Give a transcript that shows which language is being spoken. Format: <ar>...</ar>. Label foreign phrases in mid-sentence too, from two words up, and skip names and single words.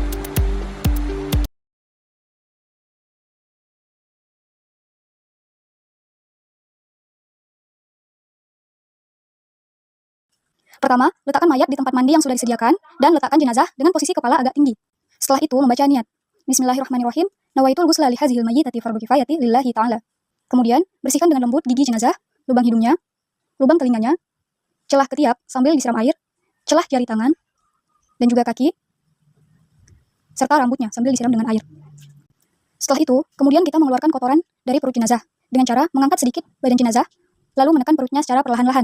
<id>Pertama, letakkan mayat di tempat mandi yang sudah disediakan dan letakkan jenazah dengan posisi kepala agak tinggi. Setelah itu, membaca niat.</id> <ar>بسم الله الرحمن الرحيم. نويت الغسل لهذه الميتة فرض كفاية لله تعالى.</ar> <id>Kemudian, bersihkan dengan lembut gigi jenazah, lubang hidungnya, lubang telinganya, celah ketiak sambil disiram air, celah jari tangan, dan juga kaki, serta rambutnya sambil disiram dengan air. Setelah itu, kemudian kita mengeluarkan kotoran dari perut jenazah dengan cara mengangkat sedikit badan jenazah, lalu menekan perutnya secara perlahan-lahan.</id>